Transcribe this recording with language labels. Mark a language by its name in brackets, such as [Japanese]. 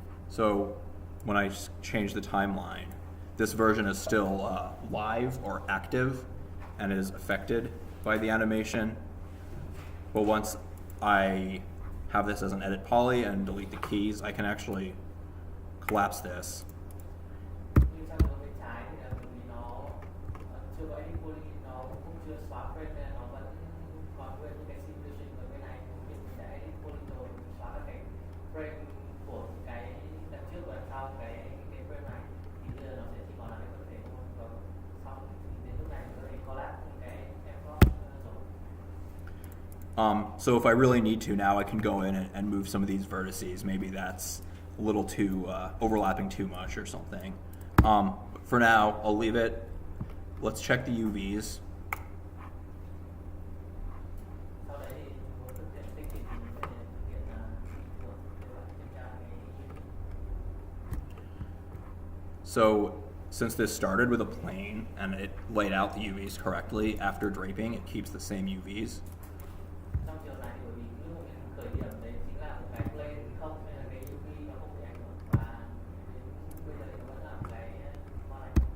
[English] So when I change the timeline, this version is still live or active and is affected by the animation. But once I have this as an edit poly and delete the keys, I can actually collapse this. [Vietnamese] Nhưng trong cái bên trái thì là bởi vì nó chưa có edit poly, nó cũng chưa xóa frame nên nó vẫn còn nguyên những cái simulation. Ở bên này thì mình đã edit poly rồi, mình xóa các cái frame của cái đằng trước và đằng sau cái frame này, thì bây giờ nó sẽ chỉ còn là cái vật thể thôi. Còn sau đến lúc này mình có thể collapse những cái mCloth rồi. [English] So if I really need to now, I can go in and move some of these vertices. Maybe that's a little too overlapping too much or something. For now, I'll leave it. Let's check the UVs. [Vietnamese] Sau đấy thì mình muốn thực hiện tích thì mình sẽ thực hiện bình thường để bạn kiểm tra cái [English] So since this started with a plane and it laid out the UVs correctly, after draping, it keeps the same UVs. [Vietnamese] trong chiều này thì bởi vì lúc mà mình khởi điểm đấy chính là một cái plane không, nên là cái UV nó không bị ảnh hưởng, và đến bây giờ thì nó vẫn là một cái con này.